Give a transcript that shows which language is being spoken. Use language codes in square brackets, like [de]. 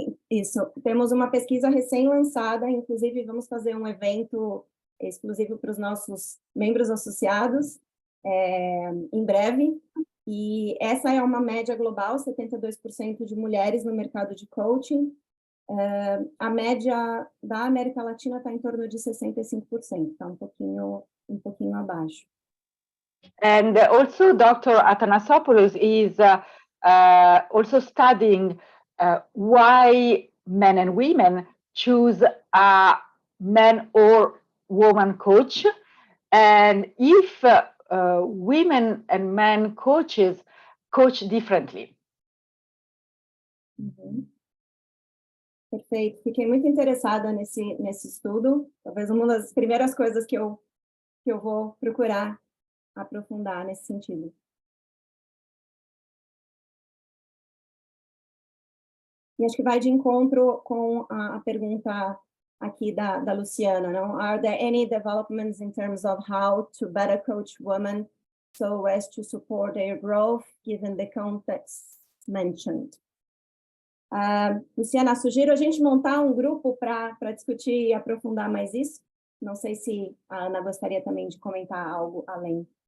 [pt] Isso, temos uma pesquisa recém-lançada, inclusive vamos fazer um evento exclusivo para os nossos membros associados em breve, e essa é uma média global, 72% de mulheres no mercado de coaching. A média da América Latina está em torno de 65%, está um pouquinho abaixo. [en] And also Dr. Athanasopoulos is also studying why men and women choose a man or woman coach, and if women and men coaches coach differently. Uhum. [pt] Perfeito, fiquei muito interessada nesse estudo, talvez uma das primeiras coisas que eu vou procurar aprofundar nesse sentido. E acho que vai de encontro com a pergunta aqui da Luciana, não? [en] Are there any developments in terms of how to better coach women so as to support their growth given the context mentioned? [pt] Luciana, sugiro a gente montar um grupo para discutir e aprofundar mais isso. Não sei se a Ana gostaria também de comentar algo além.